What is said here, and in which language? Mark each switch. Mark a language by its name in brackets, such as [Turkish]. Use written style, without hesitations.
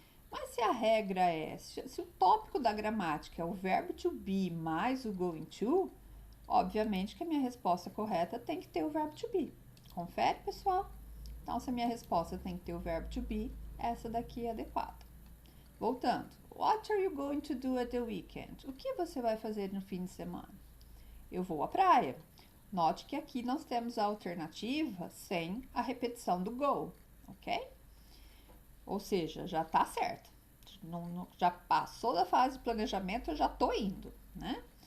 [Portuguese] Mas se a regra é, se o tópico da gramática é o verbo to be mais o going to, obviamente que a minha resposta correta tem que ter o verbo to be. Confere, pessoal? Então, se a minha resposta tem que ter o verbo to be, essa daqui é adequada. Voltando. [English] What are you going to do at the weekend? [Portuguese] O que você vai fazer no fim de semana? Eu vou à praia. Note que aqui nós temos a alternativa sem a repetição do go, ok? Ou seja, já tá certo. Já passou da fase de planejamento, eu já tô indo, né?